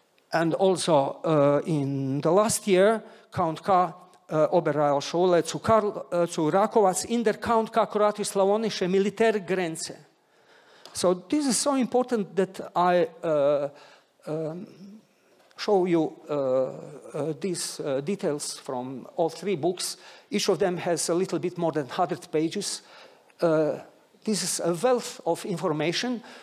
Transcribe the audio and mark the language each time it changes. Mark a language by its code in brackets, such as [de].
[en] And also in the last year, Count K. [de] Oberrealschule zu Rakovac in der Count K. kroatisch-slavonische Militärgrenze. [en] So this is so important that I show you these details from all 3 books. Each of them has a little bit more than 100 pages. This is a wealth of information.